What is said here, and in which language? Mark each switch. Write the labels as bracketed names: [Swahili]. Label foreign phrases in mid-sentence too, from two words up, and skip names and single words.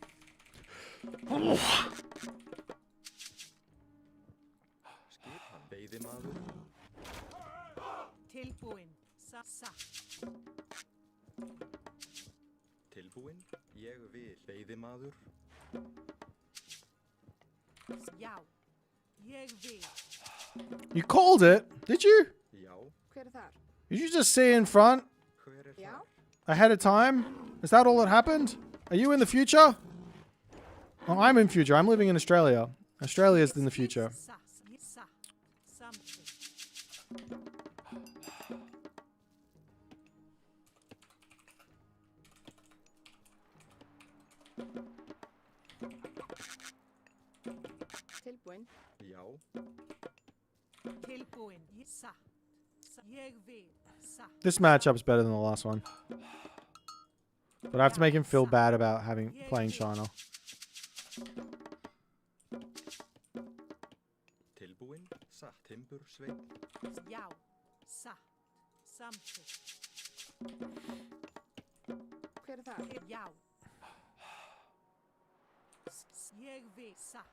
[Icelandic] Tilbúin. Sa. Tilbúin, ég vil. Veiðimaður. Já. Ég vil. [English] You called it, did you? [Icelandic] Já. Hver þar? [English] Did you just see in front [Icelandic] Hver Já. [English] ahead of time? Is that all that happened? Are you in the future? Oh, I'm in future. I'm living in Australia. Australia's in the future. [Icelandic] Sa. [English] Something. [Icelandic] Tilbúin. Já. Tilbúin. Sa. Ég vil. Sa. [English] This matchup's better than the last one. But I have to make him feel bad about playing China. [Icelandic] Tilbúin, Satt. Timbursveinn. Já. Satt. Samþykkt. Hver er það? Já. Ég vil. Satt.